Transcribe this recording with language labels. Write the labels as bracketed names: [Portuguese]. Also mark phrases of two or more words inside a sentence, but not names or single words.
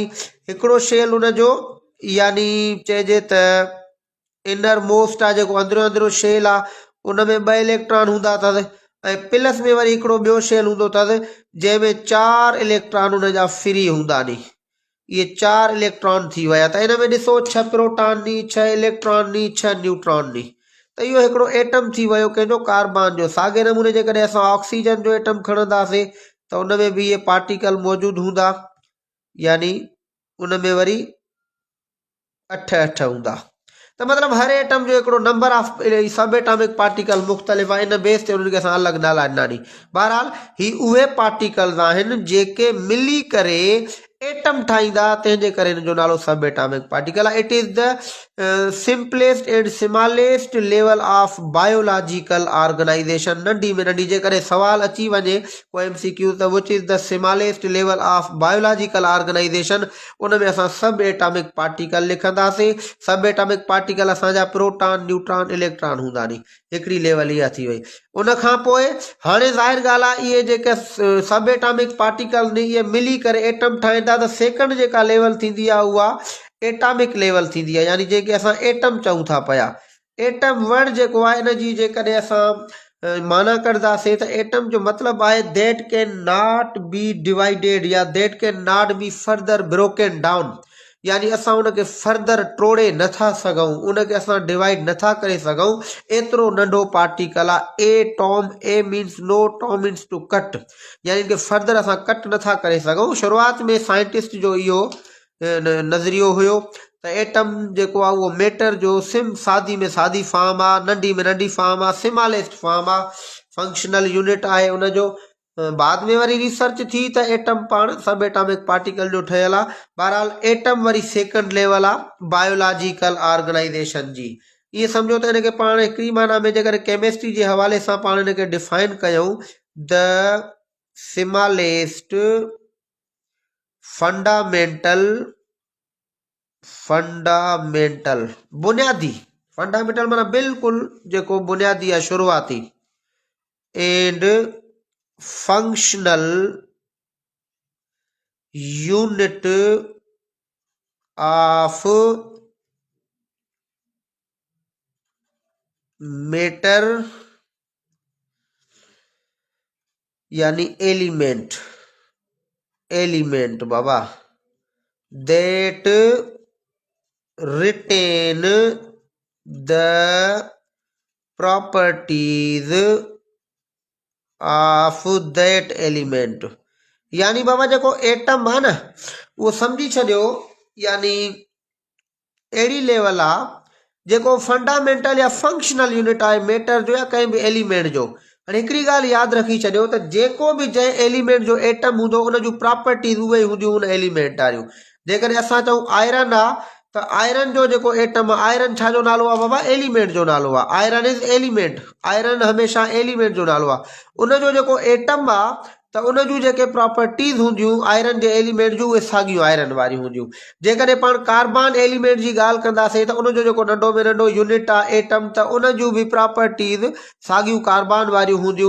[Sindhi] हिकिड़ो शेल उनजो यानी चइजे त [English] inner most [Sindhi] आहे, जेको अंदरो अंदरो शेल आहे, उन में 2 इलेक्ट्रॉन हूंदा अथसि, ऐं प्लस में वरी हिकिड़ो ॿियो शेल हूंदो अथसि जंहिंमें 4 इलेक्ट्रॉन उन जा फ्री हूंदा नी। ये 4 इलेक्ट्रॉन थी विया। त इन में ॾिसो 6 प्रोटॉन नी, 6 इलेक्ट्रॉन नी, 6 न्यूट्रॉन नी। त इहो हिकिड़ो एटम थी वियो कंहिंजो, कार्बन जो। साॻे नमूने जेकॾहिं असां ऑक्सीजन जो एटम खणंदासीं त उन में बि इहे पार्टिकल मौजूदु हूंदा, यानी उन में वरी 8 हूंदा। तो मतलब हर एटम जो हिकिड़ो [English] number of sub atomic particle [Sindhi] मुख़्तलिफ़ आहे। इन बेस ते उन्हनि खे असां अलॻि नाला ॾिना नी। बहरहाल ही उहे पार्टिकल्स आहिनि जेके मिली करे एटम ठाहींदा, तंहिंजे करे हिन जो नालो [English] sub atomic particle [Sindhi] आहे। [English] It is the simplest and smallest level of biological organization. [Sindhi] नंढी में नंढी जेकॾहिं सवाल अची वञे को MCQ त [English] which is the smallest level of biological organization, [Sindhi] उन में असां [English] sub atomic particle [Sindhi] लिखंदासीं। [English] sub atomic particle [Sindhi] असांजा प्रोटॉन, न्यूट्रॉन, इलेक्ट्रॉन हूंदा नी। हिकिड़ी लेवल इहा थी वई। उन खां पोइ हाणे ज़ाहिर ॻाल्हि आहे, इहे जेके [English] sub atomic particle [Sindhi] नी, इहे मिली करे एटम ठाहींदा। त सेकंड जेका लेवल थींदी आहे उहा [English] atomic level [Sindhi] थींदी आहे, यानी जेके असां एटम चऊं था पिया। [English] atom word [Sindhi] जेको आहे इन जी जेकॾहिं असां माना कंदासीं त एटम जो मतिलबु आहे [English] that can not be divided [Sindhi] या [English] that can not be further broken down, [Sindhi] यानी असां उनखे फर्दर टोड़े नथा सघूं, उनखे असां डिवाइड नथा करे सघूं। एतिरो नंढो पार्टिकल आहे एटॉम। [English] a means no, tom means to cut, [Sindhi] यानी कि फर्दर असां कट नथा करे सघूं। शुरूआत में साइंटिस्ट जो इहो नज़रियो हुयो त एटम जेको आहे उहो मैटर जो सादी में सादी फॉर्म आहे, नंढी में नंढी फॉर्म आहे, [English] smallest form [Sindhi] आहे, [English] functional unit [Sindhi] आहे उनजो। बाद में वरी रिसर्च थी त एटम पाण [English] sub atomic particle [Sindhi] जो ठहियल आहे। बहरहाल एटम वरी [English] second level [Sindhi] आहे [English] biological organization [Sindhi] जी। ये समझो त इनखे पाण हिकिड़ी माना में जेकर केमिस्ट्री जे हवाले सां पाण इनखे डिफाइन कयूं, [English] the smallest fundamental [Sindhi] बुनियादी, फंडामेंटल माना बिल्कुल जेको बुनियादी आहे, [English] शुरुआती, and functional unit of matter, यानी element, element बाबा, that retain the properties of that element। [Sindhi] यानी बाबा जेको एटम आहे न, उहो सम्झी छॾियो यानी अहिड़ी लेवल आहे जेको फंडामेंटल या [English] functional unit [Sindhi] आहे मैटर जो या कंहिं बि एलिमेंट जो। हाणे हिकिड़ी ॻाल्हि यादि रखी छॾियो त जेको बि जंहिं एलिमेंट जो एटम हूंदो उन जूं प्रॉपर्टीज़ उहे हूंदियूं उन एलिमेंट वारियूं। जेकॾहिं असां चऊं आयरन आहे त आयरन जो जेको एटम आहे, आयरन छा जो नालो आहे बाबा? एलिमेंट जो नालो आहे। [English] iron is element, [Sindhi] आयरन हमेशह एलिमेंट जो नालो आहे। उनजो जेको एटम आहे त उन जूं जेके प्रॉपर्टीज़ हूंदियूं आयरन जे एलिमेंट जूं, उहे साॻियूं आयरन वारियूं हूंदियूं। जेकॾहिं पाण कार्बन एलिमेंट जी ॻाल्हि कंदासीं त उनजो जेको नंढो में नंढो यूनिट आहे एटम, त उन जूं बि प्रॉपर्टीज़ साॻियूं कार्बन वारियूं हूंदियूं।